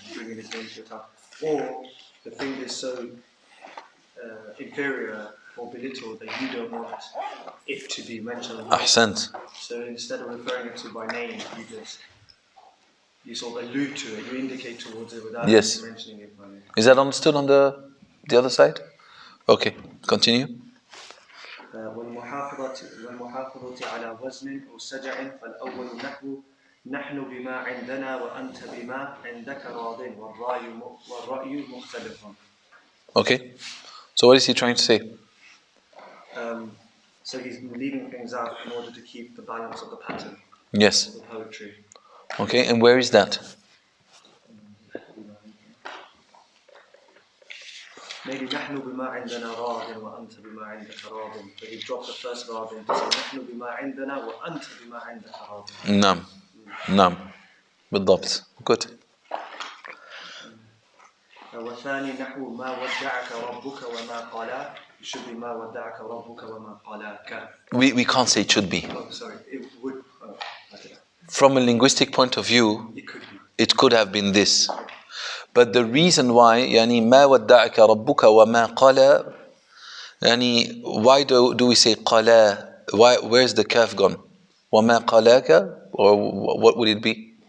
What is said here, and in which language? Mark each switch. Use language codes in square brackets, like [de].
[en] Bringing his name to your tongue. Or the thing is so inferior or belittled that you don't want it to be mentioned. [ar] Ahsant. [en] So instead of referring it to by name, you sort of allude to it, you indicate towards it without mentioning it by name. Is that understood on the other side? Okay, continue. [ar] والمحافظة على وزن أو سجع فالأول نحن بما عندنا وأنت بما عندك راض والرأي مختلف. [en] Okay, so what is he trying to say? So he's leaving things out in order to keep the balance of the pattern. Yes. Of the poetry. Okay, and where is that? Maybe [ar] نحن بما عندنا راض وأنت بما عندك راض. [en] So he dropped the first [ar] راض [en] to say [ar] نحن بما عندنا وأنت بما عندك راض. نعم. نعم. بالضبط. [en] Good. [ar] والثاني نحو ما ودعك ربك وما قالا. [en] It should be [ar] ما ودعك ربك وما قالاك. [en] We can't say it should be. Oh, sorry. It would. From a linguistic point of view, it could have been this. But the reason why, [ar] يعني ما ودعك ربك وما قالا, [en] يعني why do we say قالا? Why? Where's the kaf gone? [ar] وما قالاك, [en] or what would it be?